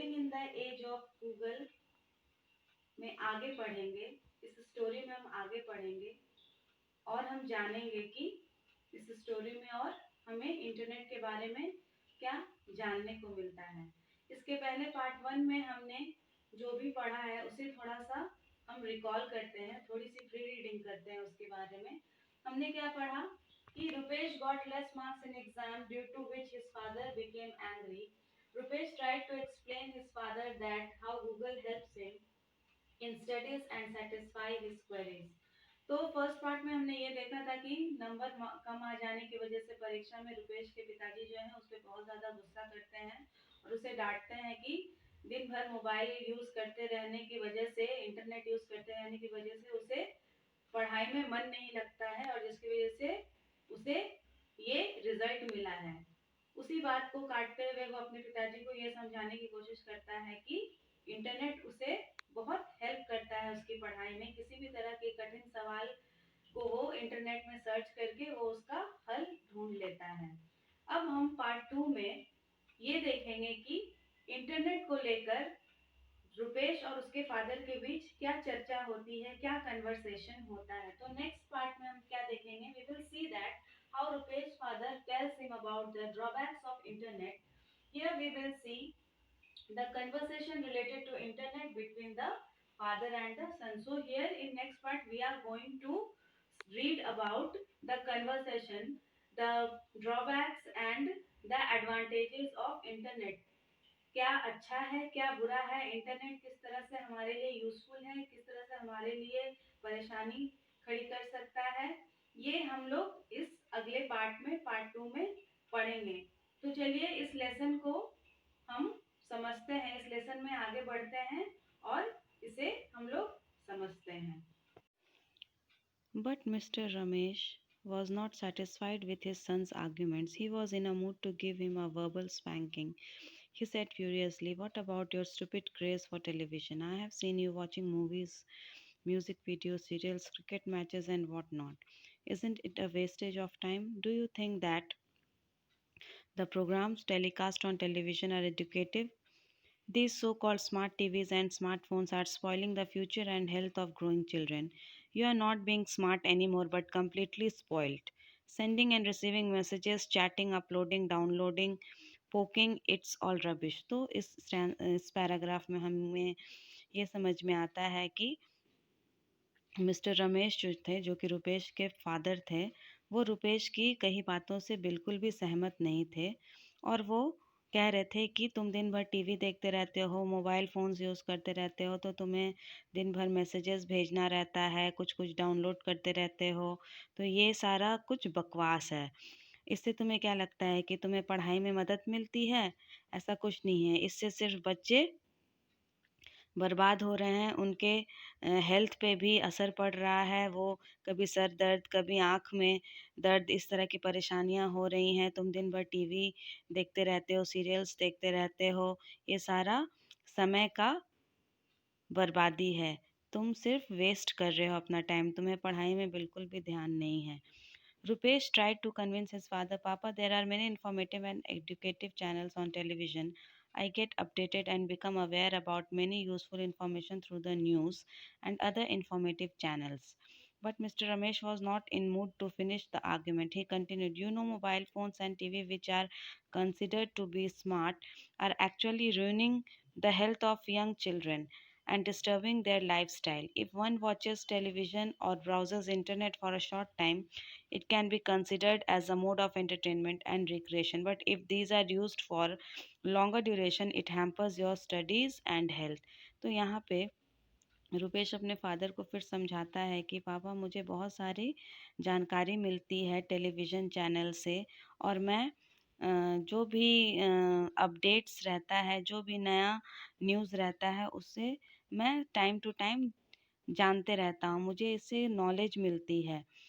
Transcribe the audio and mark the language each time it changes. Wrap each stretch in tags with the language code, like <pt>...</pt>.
<hi>The age of Google में आगे पढ़ेंगे, इस स्टोरी में हम आगे पढ़ेंगे और हम जानेंगे कि इस स्टोरी में और हमें इंटरनेट के बारे में क्या जानने को मिलता है। इसके पहले पार्ट 1 में हमने जो भी पढ़ा है उसे थोड़ा सा हम रिकॉल करते हैं, थोड़ी सी प्री रीडिंग करते हैं उसके बारे में। हमने क्या पढ़ा कि</hi> <en>Rupesh got less marks in exam due to which his father became angry. Rupesh tried to explain his father that how Google helps him in studies and satisfy his queries.</en> <hi>तो फर्स्ट पार्ट में हमने ये देखा था कि नंबर कम आ जाने की वजह से परीक्षा में रुपेश के पिताजी जो है उस पर बहुत ज़्यादा गुस्सा करते हैं और उसे डांटते हैं कि दिन भर मोबाइल यूज़ करते रहने की वजह से, इंटरनेट यूज़ करते रहने की वजह से उसे पढ़ाई में मन नहीं लगता है और जिसकी वजह से उसे ये रिजल्ट मिला है। उसी बात को काटते हुए वो अपने पिताजी को ये समझाने की कोशिश करता है कि इंटरनेट उसे बहुत हेल्प करता है उसकी पढ़ाई में। किसी भी तरह के कठिन सवाल को वो इंटरनेट में सर्च करके वो उसका हल ढूंढ लेता है। अब हम पार्ट 2 में ये देखेंगे कि इंटरनेट को लेकर रुपेश और उसके फादर के बीच क्या चर्चा होती है, क्या कन्वर्सेशन होता है। तो नेक्स्ट पार्ट में हम क्या देखेंगे,</hi> <en>We will see that how Rupesh father tells him about the drawbacks of internet. Here we will see the conversation related to internet between the father and the son. So here in next part we are going to read about the conversation, the drawbacks and the advantages of internet.</en> <hi>क्या अच्छा है, क्या बुरा है, internet किस तरह से हमारे लिए यूजफुल है, किस तरह से हमारे लिए परेशानी खड़ी कर सकता है, ये हम लोग इस अगले पार्ट में, पार्ट 2 में पढ़ेंगे। तो चलिए इस लेसन को हम समझते हैं, इस लेसन में आगे बढ़ते हैं और इसे हम लोग समझते हैं।</hi> <en>But Mr. Ramesh was not satisfied with his son's arguments. He was in a mood to give him a verbal spanking. He said furiously, "What about your stupid craze for television? I have seen you watching movies, music videos, serials, cricket matches, and whatnot. Isn't it a wastage of time? Do you think that the programs telecast on television are educative? These so called smart TVs and smartphones are spoiling the future and health of growing children. You are not being smart anymore, but completely spoiled. Sending and receiving messages, chatting, uploading, downloading, poking, it's all rubbish."</en> <hi>तो इस paragraph में हमें ये समझ में आता है कि मिस्टर रमेश जो थे, जो कि रुपेश के फादर थे, वो रुपेश की कही बातों से बिल्कुल भी सहमत नहीं थे और वो कह रहे थे कि तुम दिन भर टीवी देखते रहते हो, मोबाइल फ़ोन्स यूज़ करते रहते हो, तो तुम्हें दिन भर मैसेजेस भेजना रहता है, कुछ कुछ डाउनलोड करते रहते हो, तो ये सारा कुछ बकवास है। इससे तुम्हें क्या लगता है कि तुम्हें पढ़ाई में मदद मिलती है? ऐसा कुछ नहीं है। इससे सिर्फ बच्चे बर्बाद हो रहे हैं, उनके हेल्थ पे भी असर पड़ रहा है। वो कभी सर दर्द, कभी आँख में दर्द, इस तरह की परेशानियाँ हो रही हैं। तुम दिन भर टीवी देखते रहते हो, सीरियल्स देखते रहते हो, ये सारा समय का बर्बादी है। तुम सिर्फ वेस्ट कर रहे हो अपना टाइम, तुम्हें पढ़ाई में बिल्कुल भी ध्यान नहीं है।</hi> <en>Rupesh tried to convince his father, "Papa, there are many informative and educative channels on television. I get updated and become aware about many useful information through the news and other informative channels." But Mr. Ramesh was not in mood to finish the argument. He continued, "You know, mobile phones and TV, which are considered to be smart, are actually ruining the health of young children and disturbing their lifestyle. If one watches television or browses internet for a short time, it can be considered as a mode of entertainment and recreation. But if these are used for longer duration, it hampers your studies and health."</en> <hi>तो यहाँ पे रुपेश अपने father को फिर समझाता है कि पापा, मुझे बहुत सारी जानकारी मिलती है टेलीविज़न चैनल से और मैं जो भी अपडेट्स रहता है, जो भी नया न्यूज़ रहता है, उससे मैं टाइम टू टाइम जानते रहता हूँ, मुझे इससे नॉलेज मिलती है।</hi>